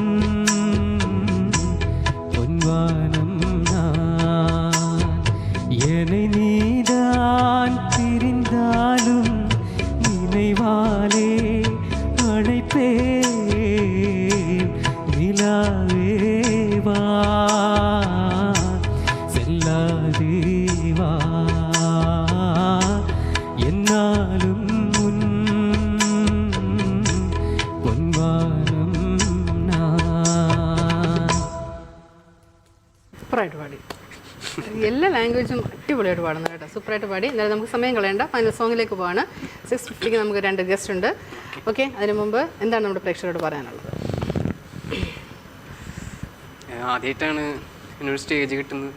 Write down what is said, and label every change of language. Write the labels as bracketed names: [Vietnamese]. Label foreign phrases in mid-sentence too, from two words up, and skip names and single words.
[Tamil] பொன்வானம் நான் என்னை நீதான் பிரிந்தாலும் நினைவாலே அழைப்பேன் நிலாவே வா செல்லாதே வா என்னாலும் முன் பொன்வானம் நான். [Malayalam] സൂപ്പറായിട്ട് പാടി. എല്ലാ ലാംഗ്വേജും അടിപൊളിയായിട്ട് പാടുന്നത് കേട്ടോ. സൂപ്പറായിട്ട് പാടി. എന്നാലും നമുക്ക് സമയം കളയണ്ട. ഫൈനൽ സോങ്ങിലേക്ക് പോവാണ്. 6:50 നമുക്ക് 2 ഗസ്റ്റ് ഉണ്ട്. ഓക്കെ, അതിന് മുമ്പ് എന്താണ് നമ്മുടെ പ്രേക്ഷകരോട് പറയാനുള്ളത്? ആദ്യമായിട്ടാണ് എന്നൊരു സ്റ്റേജ് കിട്ടുന്നത്.